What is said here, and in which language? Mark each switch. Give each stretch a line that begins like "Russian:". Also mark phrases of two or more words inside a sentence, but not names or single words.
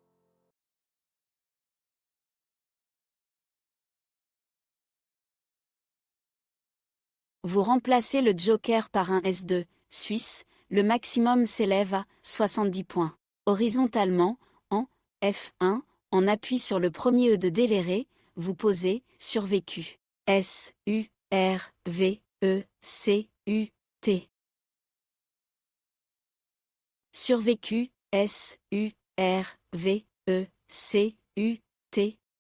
French: Vous remplacez le joker par un S2, Suisse, le maximum s'élève à 70 points. Horizontalement, en F1, en appui sur le premier E de Déléré, vous posez survécu. S-U-R-V-E-C-U-T. Survécu, S-U-R-V-E-C-U-T.